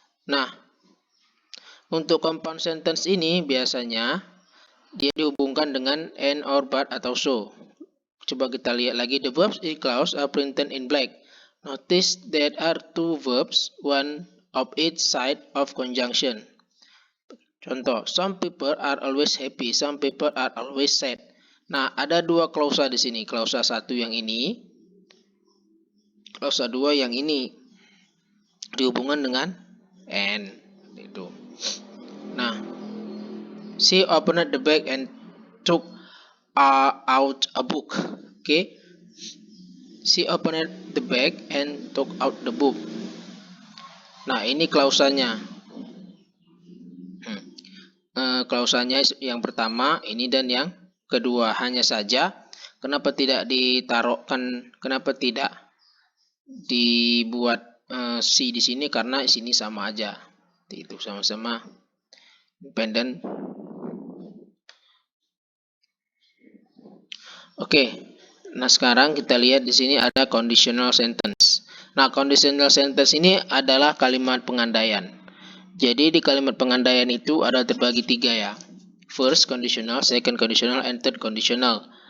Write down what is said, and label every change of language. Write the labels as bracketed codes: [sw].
[id] Nah, untuk compound sentence ini biasanya dia dihubungkan dengan and, or, but, atau so. Coba kita lihat lagi. [en] The verbs in clause are printed in black. Notice there are 2 verbs, one of each side of conjunction. Contoh, some people are always happy, some people are always sad. [id] Nah, ada dua klausa di sini. Klausa satu yang ini, klausa dua yang ini dihubungkan dengan and. Itu. [en] Nah, she opened the bag and took out a book. Okay, she opened the bag and took out the book. [id] Nah, ini klausanya. Klausanya yang pertama ini dan yang kedua. Hanya saja kenapa tidak ditaruhkan, kenapa tidak dibuat si di sini, karena di sini sama aja. Itu sama-sama dependent. Oke. Nah, sekarang kita lihat di sini ada conditional sentence. Nah, conditional sentence ini adalah kalimat pengandaian. Jadi di kalimat pengandaian itu ada terbagi tiga ya. [en] First conditional, second conditional, and third conditional.